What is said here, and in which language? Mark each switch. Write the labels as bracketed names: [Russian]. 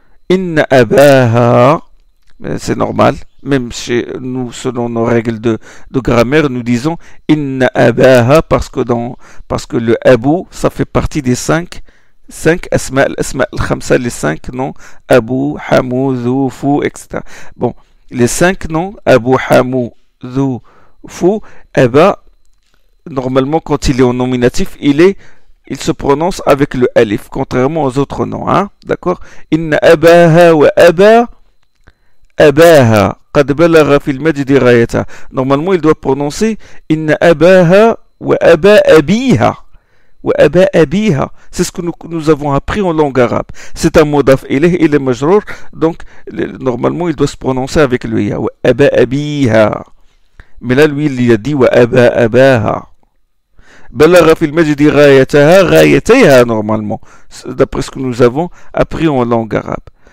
[Arabic] إن أباها, [French] c'est normal. Même chez nous, selon nos règles de grammaire, nous disons inna abaha parce que le abu, ça fait partie des cinq asma al-khamsa, les 5 noms abu, hamu, dhu, fu, etc. Bon, les 5 noms abu, hamu, dhu, fu, aba, normalement quand il est en nominatif, il se prononce avec le alif, contrairement aux autres noms, hein, d'accord? [Arabic] Inna abaha wa aba أباها قد بلغ في المجد غايتها. [French] Normalement, il doit prononcer [Arabic] إن أباها وأبا أبيها وأبا أبيها. [French] C'est ce que nous avons appris en langue arabe. C'est un mudaf ilayh, il est majrour, donc normalement, il doit se prononcer avec le ya. [Arabic] وأبا أبيها. [French] Mais là, lui, il a dit [Arabic] وأبا أباها. بلغ في المجد غايتها غايتيها [French] normalement, d'après ce que nous avons appris en langue arabe.